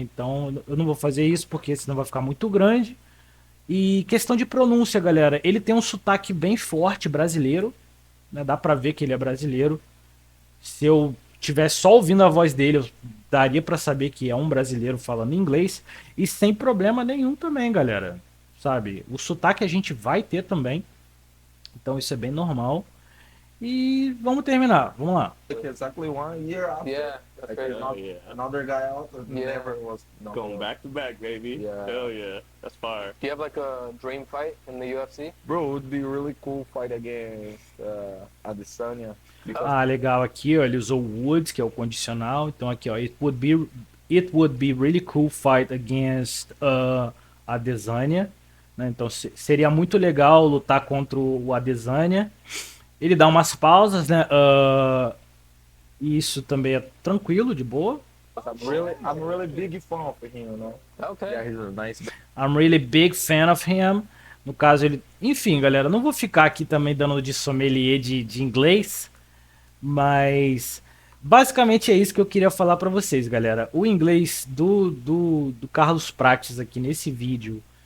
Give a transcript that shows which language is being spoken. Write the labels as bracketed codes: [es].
[pt] Então eu não vou fazer isso porque senão vai ficar muito grande. E questão de pronúncia, galera, ele tem um sotaque bem forte brasileiro, né? Dá pra ver que ele é brasileiro. Se eu tivesse só ouvindo a voz dele, eu daria pra saber que é um brasileiro falando inglês e sem problema nenhum também, galera. Sabe? O sotaque a gente vai ter também. Então isso é bem normal. E vamos terminar. Vamos lá. [en] Like exactly 1 year after. Yeah, that's Like great. Hell yeah. another guy out that Yeah. never was Going back to back, baby. Yeah. Hell yeah. That's fire. Do you have like a dream fight in the UFC? Bro, it would be really cool fight against Adesanya. Because [pt] Ah, legal aqui, ó, ele usou would, que é o condicional. Então aqui, ó, [en] it would be really cool fight against Adesanya, [pt] né? Então seria muito legal lutar contra o Adesanya. Ele dá umas pausas, né? E isso também é tranquilo, de boa. [en] I'm really big fan of him, you know. Okay. Yeah, he's a nice. I'm really big fan of him. [pt] No caso, ele. Enfim, galera, não vou ficar aqui também dando de sommelier de inglês. Mas. Basicamente é isso que eu queria falar pra vocês, galera. O inglês do Carlos Prates aqui nesse vídeo.